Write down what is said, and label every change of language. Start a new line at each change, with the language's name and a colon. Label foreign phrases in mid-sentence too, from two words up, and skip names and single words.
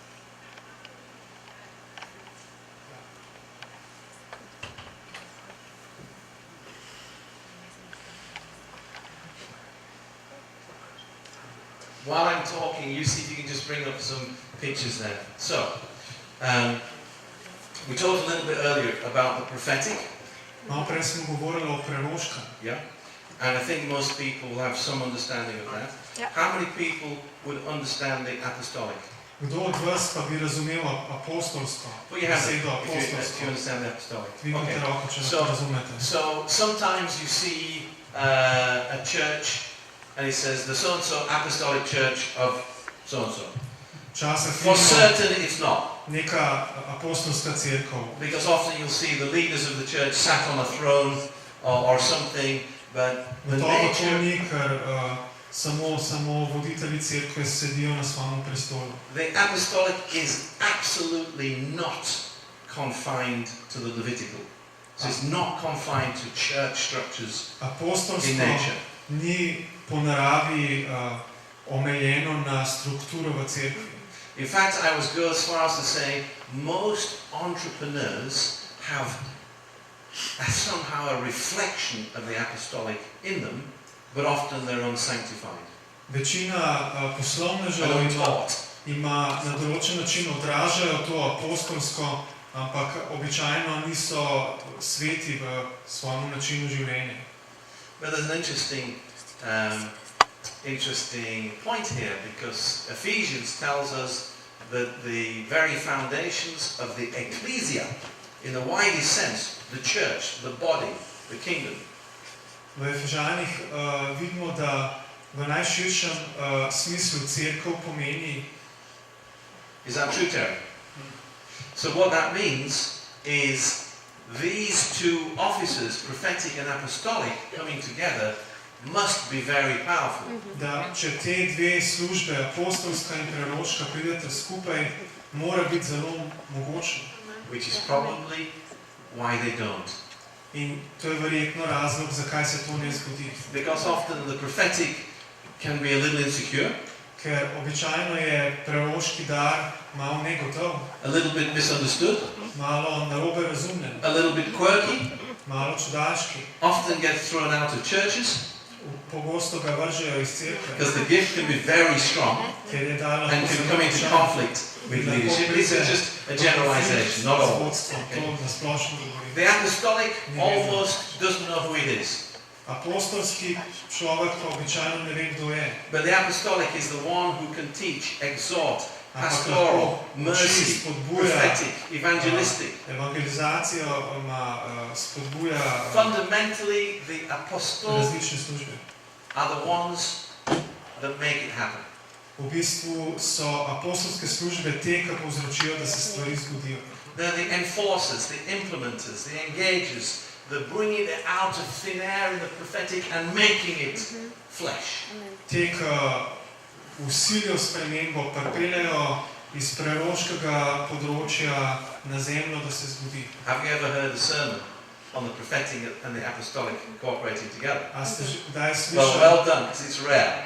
English: While I'm talking, you see if you can just bring up some pictures there. So, we talked a little bit earlier about the prophetic.
Slovenian: Malo prej smo govorili o preroškem.
English: Yeah. And I think most people will have some understanding of that. Yeah. How many people would understand the apostolic?
Slovenian: Kdo od vas pa bi razumel apostolsko?
English: Put your hand
Slovenian: Besedo
English: up if you
Slovenian: apostolsko.
English: understand the apostolic.
Slovenian: Dvignite
English: Okay.
Slovenian: roko, če
English: So-
Slovenian: lahko razumete.
English: So sometimes you see a church and it says the so-and-so apostolic church of so-and-so.
Slovenian: Včasih
English: For
Slovenian: vidimo
English: certain it's not.
Slovenian: neka apostolska cerkev.
English: Because often you'll see the leaders of the church sat on a throne or something, but the
Slovenian: Gotovo to
English: nature,
Slovenian: ni, ker samo voditelji cerkve sedijo na svojem prestolu.
English: the apostolic is absolutely not confined to the Levitical. So it's not confined to church structures in
Slovenian: Apostolstvo
English: nature.
Slovenian: ni po naravi omejeno na strukturo v cerkvi.
English: In fact, I would go as far as to say most entrepreneurs have somehow a reflection of the apostolic in them, but often they're unsanctified.
Slovenian: Večina poslovnežev
English: And untaught.
Slovenian: ima na določen način odražajo to apostolsko, ampak običajno niso sveti v svojem načinu življenja.
English: But there's an interesting point here, because Ephesians tells us that the very foundations of the ecclesia, in the widest sense, the church, the body, the kingdom,
Slovenian: V Efežanih vidimo, da v najširšem smislu cerkev pomeni.
English: is that true, Terry? So what that means is these two offices, prophetic and apostolic, coming together must be very powerful.
Slovenian: Da če te dve službe, apostolska in preroška, pridete skupaj, mora biti zelo mogočno.
English: Which is probably why they don't.
Slovenian: In to je verjetno razlog, zakaj se to ne zgodi.
English: Because often the prophetic can be a little insecure,
Slovenian: Ker običajno je preroški dar malo negotov,
English: a little bit misunderstood,
Slovenian: malo narobe razumljen,
English: a little bit quirky,
Slovenian: malo čudaški.
English: often gets thrown out of churches
Slovenian: Pogosto ga vržejo iz cerkve,
English: because the gift can be very strong
Slovenian: ker je dar
English: and can come into conflict with leadership. This is just a generalization, not all.
Slovenian: To na splošno govorim.
English: The apostolic almost doesn't know who it is.
Slovenian: Apostolski človek pa običajno ne ve, kdo je.
English: But the apostolic is the one who can teach, exhort,
Slovenian: Ampak
English: pastoral,
Slovenian: lahko uči,
English: mercy,
Slovenian: spodbuja,
English: prophetic, evangelistic.
Slovenian: evangelizacijo, spodbuja
English: Fundamentally, the apostles
Slovenian: različne službe.
English: are the ones that make it happen.
Slovenian: V bistvu so apostolske službe te, ki povzročijo, da se stvari zgodijo.
English: They're the enforcers, the implementers, the engagers, the bringing it out of thin air in the prophetic and making it flesh.
Slovenian: Te, ki usilijo spremembo, pripeljejo iz proroškega področja na zemljo, da se zgodi.
English: Have you ever heard a sermon on the prophetic and the apostolic cooperating together?
Slovenian: A ste že kdaj
English: Well,
Slovenian: slišali
English: well done, because it's rare.